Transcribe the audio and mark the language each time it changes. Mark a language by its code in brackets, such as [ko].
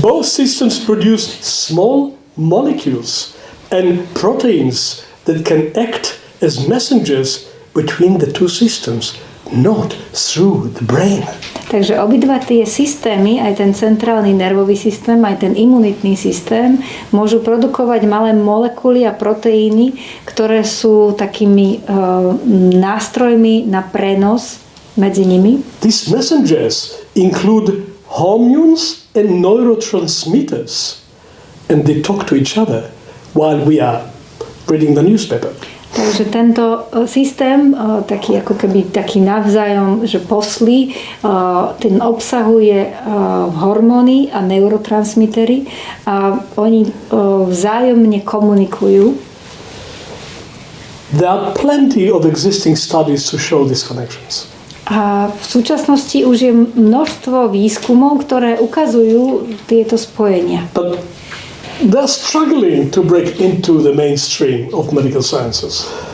[en] Both systems produce small molecules and proteins that can act as messengers between the two systems, not through the brain. [sk] Takže obidva tie systémy, aj ten centrálny nervový systém, aj ten imunitný systém, môžu produkovať malé molekuly a proteíny, ktoré sú takými nástrojmi na prenos medzi nimi. [en] These messengers include hormones and neurotransmitters, and they talk to each other while we are reading the newspaper. [sk] Takže tento systém, taký ako keby taký navzájom, že poslí, ten obsahuje hormóny a neurotransmitery a oni vzájomne komunikujú. [en] There are plenty of existing studies to show these connections. [sk] A v súčasnosti už je množstvo výskumov, ktoré ukazujú tieto spojenia. [en] But they're struggling to break into the mainstream of medical sciences.